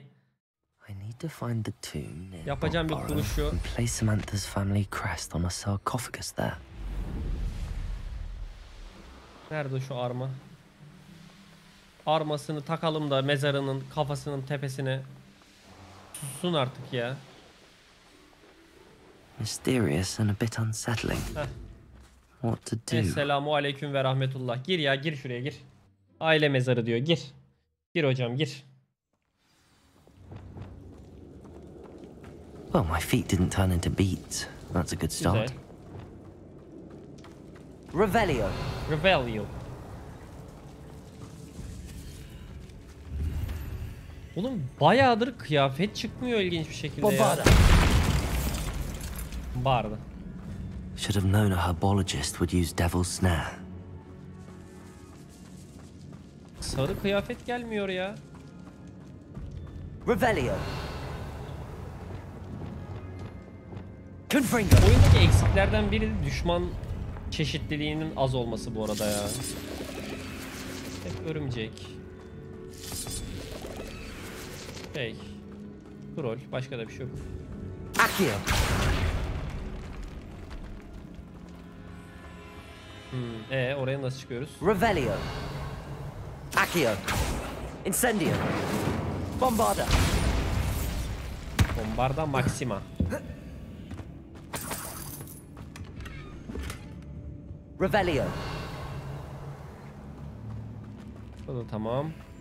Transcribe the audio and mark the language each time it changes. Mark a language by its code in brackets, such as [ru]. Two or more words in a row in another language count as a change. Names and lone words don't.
[en] I need to find the tomb near [tr] Yapacağım bir [en] Borough [tr] buluş şu. [en] and place Samantha's family crest on a sarcophagus there. [tr] Nerede şu arma? Armasını takalım da mezarının kafasının tepesine. Sussun artık ya. [en] Mysterious and a bit unsettling. What to do? [ar] السلام عليكم ورحمة الله. [tr] Gir ya, gir şuraya, gir. Aile mezarı diyor, gir. Gir hocam, gir. [en] Well, my feet didn't turn into beets. That's a good start. [tr] Güzel. Revelio. Revelio. Oğlum bayağıdır kıyafet çıkmıyor ilginç bir şekilde ya. Barda. [en] Should have known a herbologist would use devil's snare. [tr] Sarı kıyafet gelmiyor ya. Revelio. Confringo. Oyundaki eksiklerden biri de düşman çeşitliliğinin az olması bu arada ya. Hep örümcek. Troll. Başka da bir şey yok. Accio. Oraya nasıl çıkıyoruz? Revelio. Accio. Incendio. Bombarda. Bombarda Maxima. Revelio. Bu da tamam.